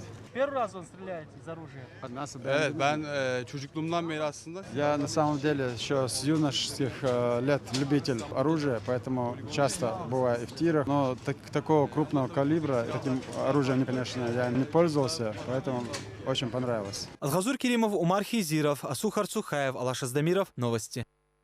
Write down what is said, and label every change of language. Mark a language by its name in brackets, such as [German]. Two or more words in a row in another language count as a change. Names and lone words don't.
[Russian] Первый раз он стреляет из оружия? Я на самом деле еще с юношеских лет любитель оружия, поэтому часто бываю и в тирах. Но такого крупного калибра, таким оружием, конечно, я не пользовался, поэтому очень понравилось. Азгазур Керимов, Умар Хизиров, Асухар Цухаев, Алаш Аздамиров. Новости.